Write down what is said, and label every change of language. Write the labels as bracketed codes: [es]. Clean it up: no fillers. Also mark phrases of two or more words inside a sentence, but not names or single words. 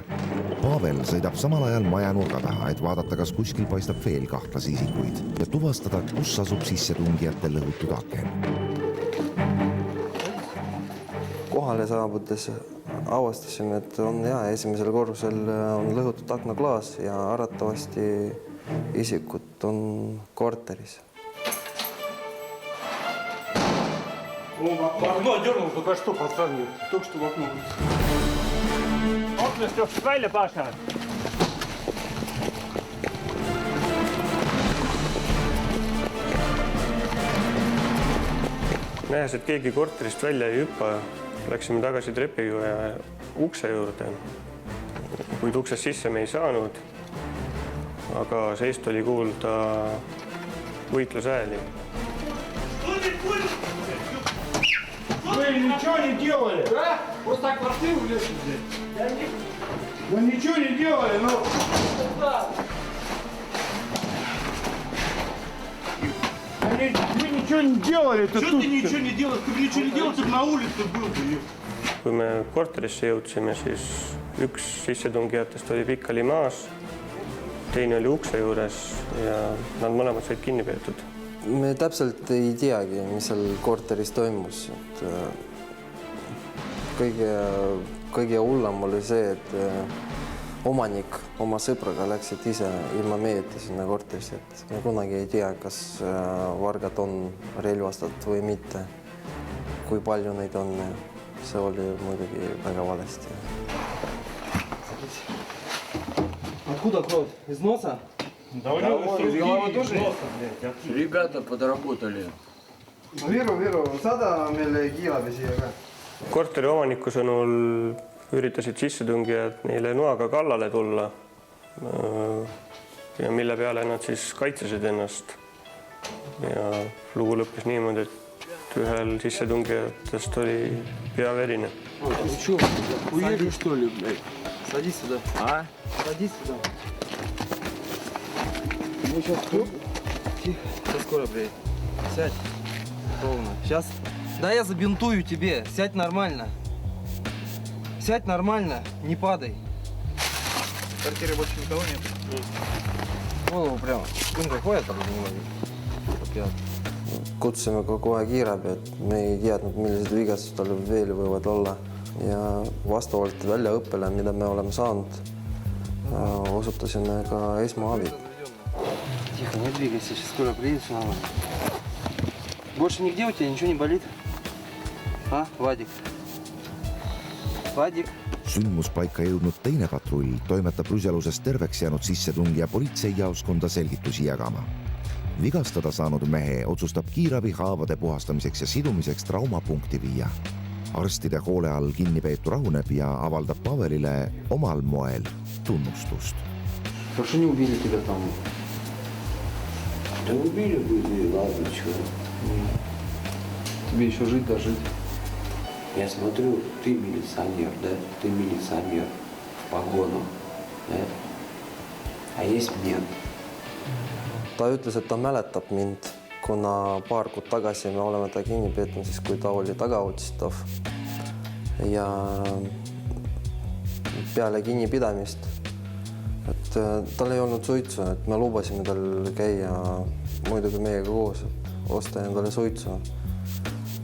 [et] Pavel sõidab samal ajal maja nurga taha, et vaadata, kas kuskil paistab veel kahtlasi isikuid ja tuvastada, kus asub sissetungijate lõhutud aken. Kohale saabudes avastasime, et on esimesel korrusel on lõhutud aknaklaas ja arvatavasti isikud on korteris. [ru] Окно дернул, только что пацаны. Только что в окно. Окна что, [et] välja, Паша? Nähes, et keegi korterist välja ei hüppa, läksime tagasi trepiga ukse juurde. Kuid uksest sisse me ei saanud, aga seest oli kuulda võitlusääli. [ru] Вы ничего не делали? Да? Просто так квартиру влезли. Вы ничего не делали, но... Вы ничего не делали. Что ты ничего не делал? Ты ничего не делал, ты на улице был. [et] Kui me korterisse jõudsime, siis üks sissetungijatest oli pikali maas, teine oli ukse juures ja nad mõlemad said kinni peetud. Me täpselt ei teagi, mis seal korteris toimus. Kõige hullem oli see, et omanik oma sõpraga läksid ise ilma meeta sinna korterisse. Me kunagi ei tea, kas vargad on relvastatud või mitte, kui palju neid on. See oli muidugi väga valesti. [ru] Откуда кровь? Из носа? Да у него тоже. Ребята подработали. [et] Viru, sada meil kiilabi siia ka. Korteri omaniku sõnul üritasid sissetungijad neile noaga kallale tulla ja mille peale nad siis kaitsesid ennast. Ja lugu lõppes niimoodi, et ühel sissetungijatest oli pea verine. [ru] Уедешь, что ли, блядь? Садись сюда. А? Садись сюда. Ну, сейчас тут. Тихо. Сейчас скоро, блядь. Сядь. Ровно. Сейчас. Да, я забинтую тебе. Сядь нормально. Сядь нормально. Не падай. В квартире больше никого нет? Голову прямо. Кунга ходят там немного. [et] Kutsusime kogu aeg kiirabi, et me ei teadnud, millised vigastused tal veel võivad olla. Ja vastavalt väljaõppele, mida me oleme saanud, osutasime ka esmaabi. [ru] Тихо, не двигайся, сейчас скоро приедет, все нормально. Больше нигде у тебя ничего не болит? А, Вадик? Вадик? [et] Sündmuspaika jõudnud teine patrull toimetab rüselusest terveks jäänud sissetungija politseijaoskonda selgitusi jagama. Vigastada saanud mehe otsustab kiirabi haavade puhastamiseks ja sidumiseks traumapunkti viia. Arstide hoole all kinnipeetu rahuneb ja avaldab Pavelile omal moel tunnustust. [ru] Хорошо не убили тебя там? Да убили бы, ладно, чего. Тебе еще жить, да жить. Я смотрю, ты милиционер, да? Ты милиционер в погону, да? А есть мент. [et] Ta ütles, et ta mäletab mind, kuna paar kuud tagasi me oleme ta kinni peetnud, siis kui ta oli tagaotsitav. Ja peale kinnipidamist, et tal ei olnud suitsu, et me lubasime tal käia muidugi meiega koos, osta endale suitsu.